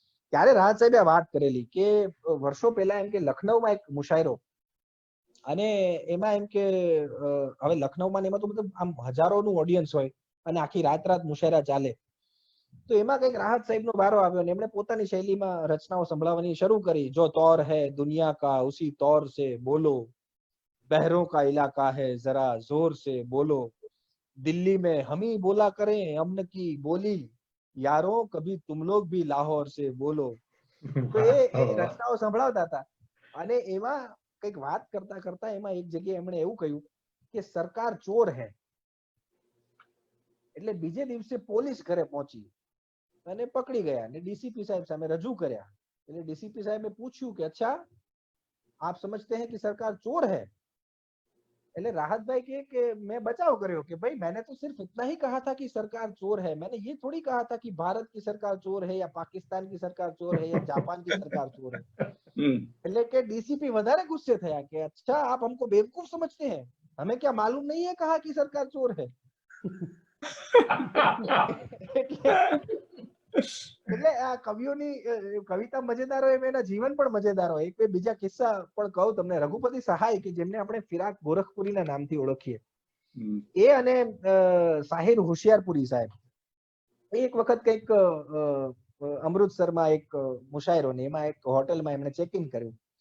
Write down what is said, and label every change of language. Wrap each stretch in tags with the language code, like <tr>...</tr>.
<gu>ત્યારે રાહત સાહેબે આ વાત કરેલી કે વર્ષો પહેલા એમ કે લખનૌમાં એક મુશાયરો, અને એમાં એમ કે હવે લખનૌમાં એમાં તો બધું આમ હજારોનું ઓડિયન્સ હોય અને આખી રાત રાત મુશાયરા ચાલે. તો એમાં કંઈક રાહત સાહેબનો વારો આવ્યો ને એમણે પોતાની શૈલીમાં રચનાઓ સંભળાવવાની શરૂ કરી.</gu> <hi>જો તौर है दुनिया का उसी तौर से बोलो, बहरों का इलाका है जरा जोर से बोलो, दिल्ली में हम ही बोला करें अमन की बोली, यारों कभी तुम लोग भी लाहौर से बोलो.</hi> <gu>તો એ રચનાઓ સંભળાવતા હતા અને એમાં કઈક વાત કરતા કરતા એમાં એક જગ્યાએ એમણે એવું કહ્યું કે</gu> <hi>સરકાર ચોર હે.</hi> <gu>એટલે બીજે દિવસે પોલીસ ઘરે પહોંચી અને પકડી ગયા અને ડીસીપી સાહેબ સામે રજૂ કર્યા. એટલે ડીસીપી સાહેબે પૂછ્યું કે</gu> <hi>અચ્છા આપ સમજતે हैं कि सरकार चोर है.</hi> <gu>એટલે રાહતભાઈ કે मैं बचाव કર્યો કે</gu> <hi>भाई मैंने तो सिर्फ इतना ही कहा था कि सरकार चोर है, मैंने ये थोड़ी कहा था कि भारत की सरकार चोर है या पाकिस्तान की सरकार चोर है या जापान की सरकार चोर है.</hi> <gu>એટલે કે ડીસીપી વધારે ગુસ્સે થયા કે</gu> <hi>अच्छा आप हमको बेवकूफ समझते हैं, हमें क्या मालूम नहीं है कहा कि सरकार चोर है.</hi> <gu>એટલે આ કવિઓની કવિતા મજેદાર હોય એના જીવન પણ મજેદાર હોય. એક બે બીજા કિસ્સા પણ કહું તમને. રઘુપતિ સહાય કે જેમને આપણે ફિરાક ગોરખપુરીના નામથી ઓળખીએ, એ અને સાહિર હોશિયારપુરી સાહેબ એક વખત કંઈક અમૃતસરમાં એક મુશાયરો ને એમાં એક હોટલમાં એમણે ચેકિંગ કર્યું.</gu>